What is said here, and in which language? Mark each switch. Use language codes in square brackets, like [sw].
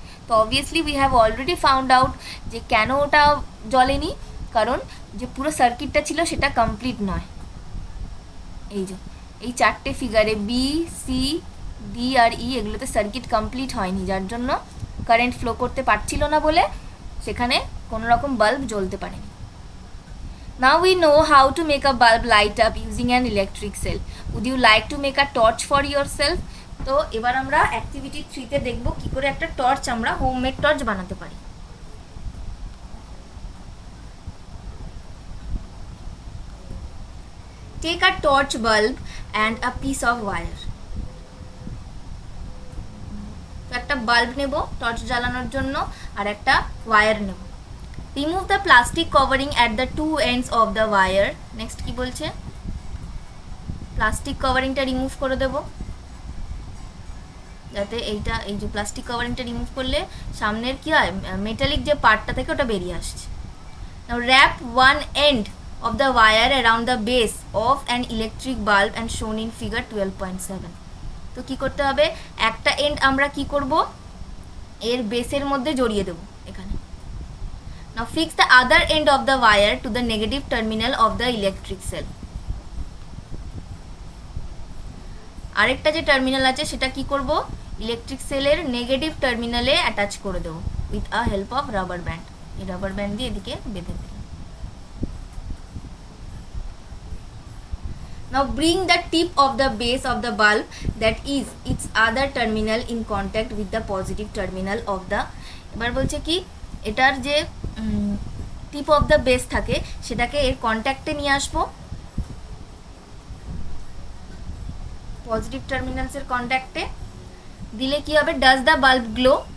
[bn] তো [en] obviously we have already found out [bn] যে কেন ওটা জ্বলেনি, কারণ যে পুরো সার্কিটটা ছিল সেটা কমপ্লিট নয়। এই যে এই চারটে ফিগারে বি, সি, ডি আর ই, এগুলোতে সার্কিট কমপ্লিট হয়নি, যার জন্য কারেন্ট ফ্লো করতে পারছিল না বলে সেখানে কোনো রকম বাল্ব জ্বলতে পারেনি। [en] Now we know how to make a bulb light up using an electric cell. Would you like to make a torch for yourself? [bn] তো এবার আমরা অ্যাক্টিভিটি 3 তে দেখব কি করে একটা টর্চ আমরা হোমমেড টর্চ বানাতে পারি। [en] Take a torch bulb and a piece of wire. [bn] তো একটা বাল্ব নেব টর্চ জ্বালানোর জন্য আর একটা ওয়্যার নেব। [en] Remove the plastic covering at the two ends of the wire. [bn] Next কি বলছে? প্লাস্টিক কভারিংটা রিমুভ করে দেব, যাতে এইটা, এই যে প্লাস্টিক কভারিংটা রিমুভ করলে সামনের কি হয়, মেটালিক যে পার্টটা থেকে ওটা বেরিয়ে আসছে। [en] Now wrap one end of the wire around the base of an electric bulb and shown in figure 12.7. [bn] তো কি করতে হবে, একটা এন্ড আমরা কি করব, এর বেসের মধ্যে জড়িয়ে দেব এখানে। [en] Now fix the other end of the wire to the negative terminal of the electric cell. [bn] আরেকটা যে টার্মিনাল আছে সেটা কি করব, ইলেকট্রিক সেলের নেগেটিভ টার্মিনালে অ্যাটাচ করে দেব [en] With a help of rubber band. [bn] এই রাবার ব্যান্ড দিয়ে এদিকে বেঁধে দিলাম। [en] Now bring the tip of the base of the bulb, that is its other terminal, in contact with the positive terminal of the, [bn] এবার বলছে কি এটার যে টিপ অফ দ্য বেস থাকে সেটাকে এর কন্ট্যাক্টে নিয়ে আসবো, পজিটিভ টার্মিনালসের কন্ট্যাক্টে দিলে কি হবে, ডাজ দ্য বাল্ব গ্লো।